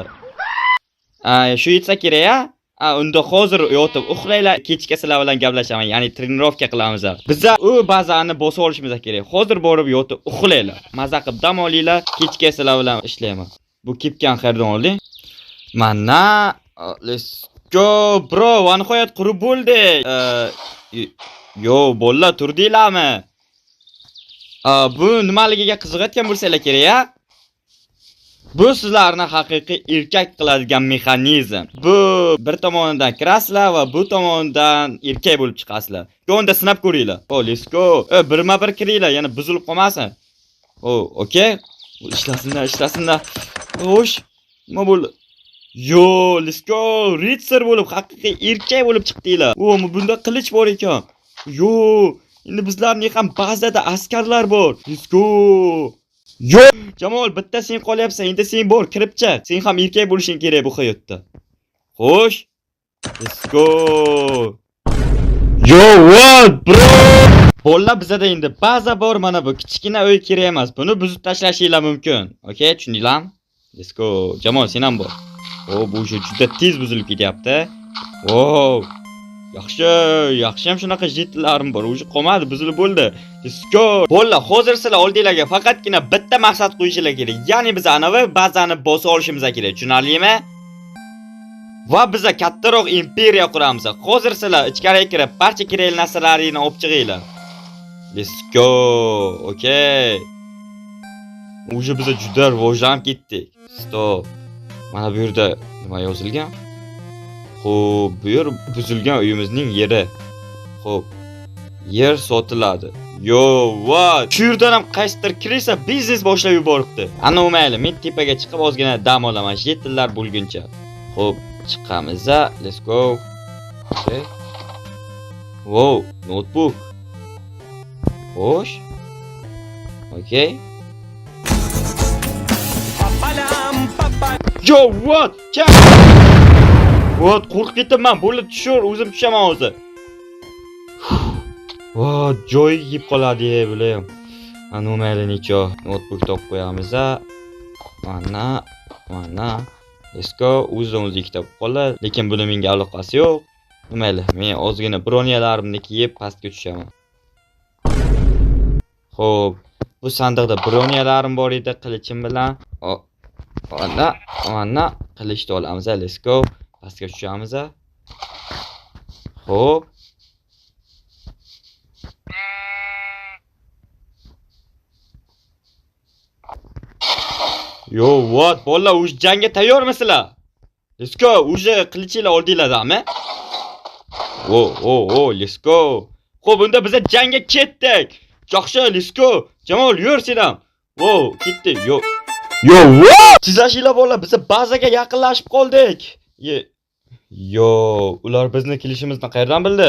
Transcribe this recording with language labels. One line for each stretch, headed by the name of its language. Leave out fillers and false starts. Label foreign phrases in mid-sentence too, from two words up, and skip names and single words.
Uzbek: Shu yetsa kerak-a? Unda hozir yotib uxlaylar, kechga sizlar bilan gaplashaman, ya'ni trenirovka qilamiz. Biz u bazani bosib olishimiz kerak. Hozir borib yotib uxlaylar, maza qilib dam olinglar, kechga sizlar bilan ishlayman. Bu kepgan xaridon olding. Mana,
English: let's go bro,
Uzbek: va nihoyat qurib bo'ldi. Yo, bolla, turdinglarmi? Bu nimaligiga qiziqayotgan bo'lsanglar kerak-a? Bu sizlarni haqiqiy erkak qiladigan mexanizm. Bu bir tomonidan kirasizlar va bu tomonidan erkak bo'lib chiqasizlar. Yo'nda sinab ko'ringlar.
English: Let's go.
Uzbek: Birma-bir kiringlar, yana buzilib qolmasin. Okay. Ishlasinlar. Xo'sh, nima bo'ldi?
English: Yo, let's go.
Uzbek: Ritser bo'lib, haqiqiy erkak bo'lib chiqdinglar. Bunda qilich bor ekan. Yo, endi bizlarning ham ba'zida askarlar bor.
English: Let's go.
Uzbek: Yo, Jamol, bitta sen qolyapsan, endi sen bor, kirib chiq. Sen ham erkak bo'lishing kerak bu hayotda. Xo'sh.
English: Let's go. Yo, what bro?
Uzbek: Bolla, bizda endi baza bor, mana bu kichkina uy kerak emas. Buni buzib tashlashinglar mumkin. Okay, tushundinglarmi?
English: Let's go.
Uzbek: Jamol, sen ham bor. Bu juda tez buzilib ketyapti. Wow. Yaxshi ham shunaqa jetlarim bor. O'zi qolmadi, buzilib bo'ldi.
English: Let's go.
Uzbek: Bolla, hozir sizlar oldinglarga faqatgina bitta maqsad qo'yishinglar kerak. Ya'ni biz anavi bazani bosib olishimiz kerak. Tushunarlimi? Va biz kattaroq imperiya quramiz. Hozir sizlar ichkariga kirib, barcha kerakli narsalaringizni olib chiqinglar.
English: Let's go.
Uzbek: Okay. O'zi biz juda rivojlanib ketdik. Stop. Mana bu yerda nima yozilgan? Xo'p, bu yer buzilgan uyimizning yeri. Xo'p, yer sotiladi.
English: Yo, what?
Uzbek: Shu yerdan ham qaysidir kirsa biznes boshlab yuboribdi. Ana mayli, men tepaga chiqib ozgina dam olaman, yetillar bo'lguncha. Xo'p, chiqamiz.
English: Let's go. Okay. Wow, notebook.
Uzbek: Xo'sh.
English: Okay. Yo, what?
Uzbek: What? Qo'rqib ketibman. Bo'lib tushur, o'zim tushaman hozir. Voh, joy yeb qoladi bular. Ana mayli necho notebook topib qo'yamiz. Mana.
English: Let's go.
Uzbek: O'zimiz kitob qoladi, lekin buni menga aloqasi yo'q. Mayli, men ozgina broniyalarimni kiyib pastga tushaman. Xo'p, bu sandiqda broniyalarim bor edi, qilichim bilan. Mana qilichni olamiz.
English: Let's go.
Uzbek: Pastga tushamiz. Xo'p.
English: Yo, what?
Uzbek: Bolalar, o'sha jangga tayyormisizlar?
English: Let's go.
Uzbek: O'sha qilichinglar oldinglar-mi?
English: Let's go.
Uzbek: Xo'p, unda biz jangga ketdik. Yaxshi,
English: let's go.
Uzbek: Jamol, yur sen ham. Ketdi.
English: Yo, what?
Uzbek: Sizlashinglar bolalar, biz bazaga yaqinlashib qoldik. Yo, ular bizni kelishimizni qayerdan bildi?